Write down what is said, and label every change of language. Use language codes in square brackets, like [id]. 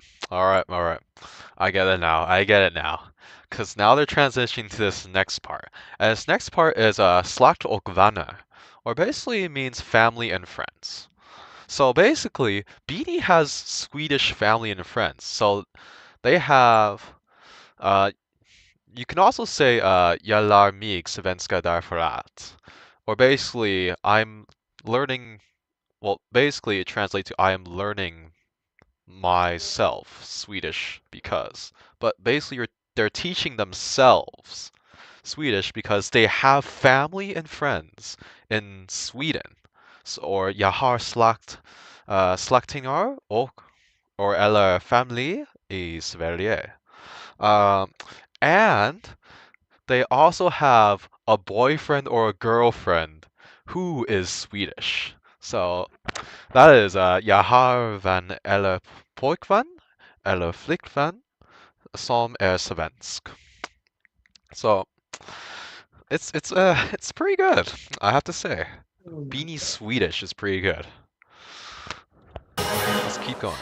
[en] All right. I get it now. I get it now. Because now they're transitioning to this next part. And this next part is [sv] släkt och vänner, [en] or basically it means family and friends. So basically, BD has Swedish family and friends. So they have, uh, you can also say, [sv] jag lär mig svenska därför att. [en] Or basically, I'm learning, well, basically it translates to I am learning myself Swedish because. But basically, they're teaching themselves Swedish because they have family and friends in Sweden. So, or [sv] jag har släktingar or eller familj i Sverige. [en] Um, and they also have a boyfriend or a girlfriend who is Swedish. So that is [sv] jag har vän eller pojkvän eller flickvän som är svensk. [en] So it's pretty good, I have to say. BINI Swedish is pretty good. Let's keep going.